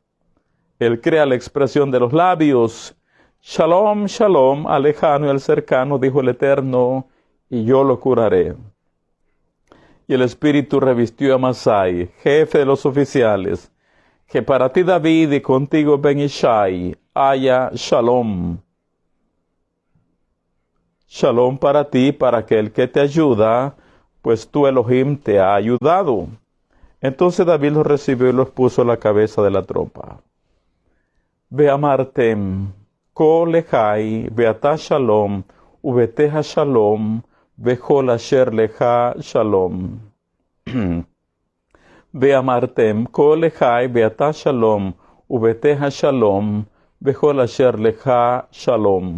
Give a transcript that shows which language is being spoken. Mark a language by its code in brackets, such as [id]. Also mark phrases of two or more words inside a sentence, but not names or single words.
[es] Él crea la expresión de los labios. [he] שלום, שלום, [es] al lejano y al cercano, dijo el Eterno, y yo lo curaré. Y el Espíritu revistió a Amasai, jefe de los oficiales, que para ti David y contigo Ben Ishai haya shalom. Shalom para ti, para aquel que te ayuda, pues tu Elohim te ha ayudado. Entonces David los recibió y los puso a la cabeza de la tropa. [he] ואמרתם, כה לחי, ואתה שלום, וביתך שלום, וכל אשר לך שלום. ואמרתם, כה לחי, ואתה שלום, וביתך שלום, וכל אשר לך שלום.